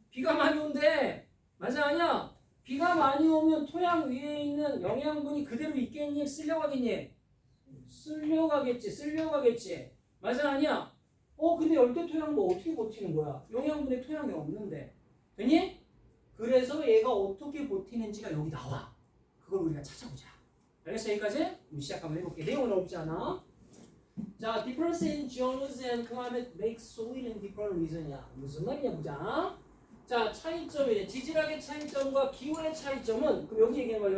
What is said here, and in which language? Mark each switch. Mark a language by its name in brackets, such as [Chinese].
[Korean] 비가 많이 온대. 맞아 아니야? 비가 많이 오면 토양 위에 있는 영양분이 그대로 있겠니? 쓸려가겠니? 쓸려가겠지. 맞아 아니야? 근데 열대 토양 뭐 어떻게 버티는 거야? 영양분의 토양이 없는데. 되니? 그래서 얘가 어떻게 버티는지가 여기 나와. 그걸 우리가 찾아보자. 알겠어? 여기까지? 그럼 시작 한번 해볼게. 내용은 어렵지 않아? [English] 자, difference in geology and climate makes soil in different region이야. [Korean] 무슨 말이냐 보자. 자, 차이점이래. 지질학의 차이점과 기후의 차이점은 그럼 여기 얘기한 거야.